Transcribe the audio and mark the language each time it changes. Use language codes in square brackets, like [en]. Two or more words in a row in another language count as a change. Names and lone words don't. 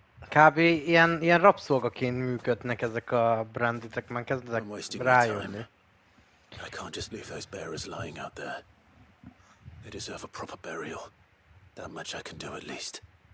[hu] Kb. ilyen rabszolgaként működnek ezek a branditek, már kezdek rájönni. [en] I can't just leave those bearers lying out there. They deserve a proper burial. That much I can do at least.